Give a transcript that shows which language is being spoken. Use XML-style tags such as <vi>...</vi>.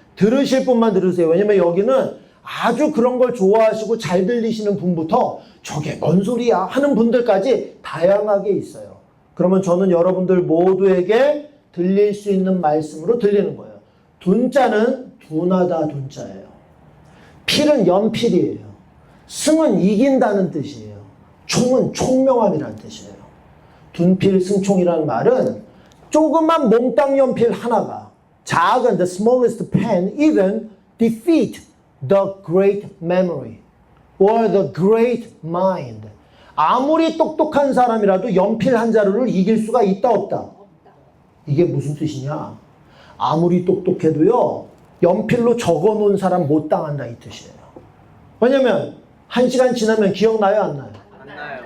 <ko>들으실 분만 들으세요. 왜냐면 여기는 아주 그런 걸 좋아하시고 잘 들리시는 분부터 저게 뭔 소리야 하는 분들까지 다양하게 있어요. 그러면 저는 여러분들 모두에게 들릴 수 있는 말씀으로 들리는 거예요. 둔자는 둔하다 둔자예요. 필은 연필이에요. 승은 이긴다는 뜻이에요. 총은 총명함이라는 뜻이에요.</ko> <en>둔필승총이라는 말은 조그만 몽땅 연필 하나가 작은 the smallest pen even defeat the great memory or the great mind.</en> <ko>아무리 똑똑한 사람이라도 연필 한 자루를 이길 수가 있다 없다? 이게 무슨 뜻이냐? 아무리 똑똑해도요 연필로 적어놓은 사람 못 당한다 이 뜻이에요. 왜냐면 1시간 지나면 기억나요 안 나요? 안 나요.</ko>